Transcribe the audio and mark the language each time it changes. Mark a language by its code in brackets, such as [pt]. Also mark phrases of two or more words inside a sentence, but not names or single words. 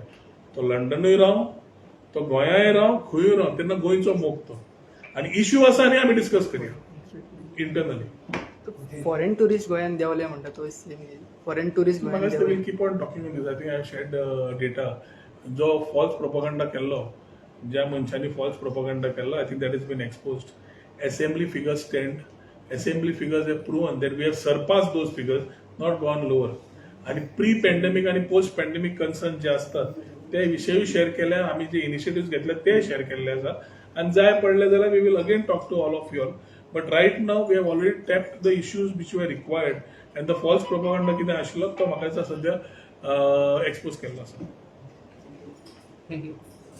[kok] तो लंडनूय राव, तो गोंयाय राव, खंयूय राव, तेन्ना गोंयचो मोग तो. आनी इश्यू आसा न्ही आमी डिस्कस करया इंटरनली. [en] foreign tourist [kok] गोंयान देवले म्हणटा तो [en] foreign tourist [kok] म्हाका गोंयान दिसता देवले. [en] Will keep on talking on this. I think I shed data जो false propaganda [kok] केल्लो, ज्या मनशांनी [en] false propaganda केल्लो, I think that is been exposed. Assembly figures stand. Assembly figures have proven that we have surpassed those figures, not gone lower. [kok] आणि [en] pre pandemic [kok] आणि [en] post pandemic concern [kok] जे असतात ते विषयी शेअर केल्या, आम्ही जे इनिशिएटिव्ह घेतले ते शेअर केल्ले आसा. आणि जाय पडले जाल्यार [en] we will again talk to all of you all. But right now we have already tapped the issues which were required, and the false propaganda [kok] कितें आशिल्लो तो म्हाका दिसता सद्या एक्सपोज केल्लो आसा. [en] थँक्यू.